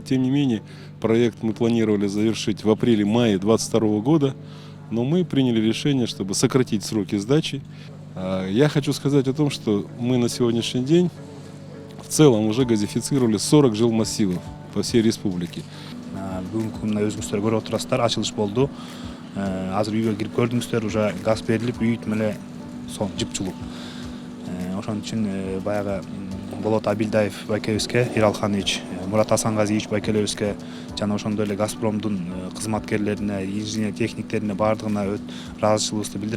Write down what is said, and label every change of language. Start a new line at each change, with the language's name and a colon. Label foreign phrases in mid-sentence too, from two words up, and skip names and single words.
Russian: Тем не менее, проект мы планировали завершить в апреле-мае 2022 года. Но мы приняли решение, чтобы сократить сроки сдачи. Я хочу сказать о том, что мы на сегодняшний день в целом уже газифицировали 40 жилмассивов по всей республике.
Kyrgyz: Бүгүнкү мына өзүңүздөр көрүп отурасыздар, ачылыш болду. Азыр үйгө кирип көрдүңүздөр, уже газ берилип, үй меле сон жыпчылуу. Ошон үчүн баягы Болот Абилдаев байкебизге, Иралханович, Мурат Асангазиевич байкелебизге жана ошондой эле Газпромдун кызматкерлерине, инженер техниктерине баардыгына ыраазычылыгыбызды билдиребиз.